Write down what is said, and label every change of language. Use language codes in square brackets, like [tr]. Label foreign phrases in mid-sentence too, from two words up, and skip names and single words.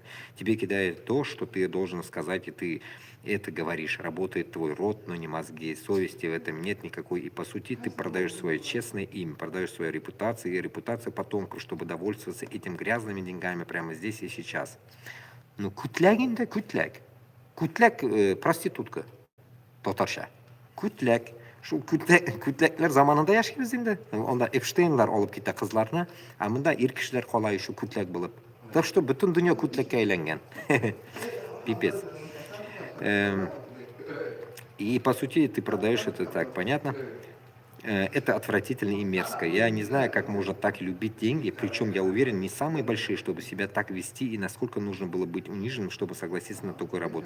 [ru] Тебе кидают то, что ты должен сказать, и ты это говоришь. Работает твой рот, но не мозги. Совести в этом нет никакой. И по сути ты продаешь свое честное имя, продаешь свою репутацию и репутацию потомков, чтобы довольствоваться этим грязными деньгами прямо здесь и сейчас. Ну, кутлягин да кутляг. Кутляг проститутка. [tt] Татарша. Күтләк. Шу күтләкләр заманында яшибез инде. Онда Эпштейнлар алып китә кызларны, а монда ир кешеләр калай шу күтләк булып. [ru] Так что [tt] бөтен дөнья күтлеккә әйләнгән. [ru] Пипец. И по сути ты продаешь это так, понятно? Это отвратительно и мерзко. Я не знаю, как можно так любить деньги, причем, я уверен, не самые большие, чтобы себя так вести, и насколько нужно было быть униженным, чтобы согласиться на такую работу.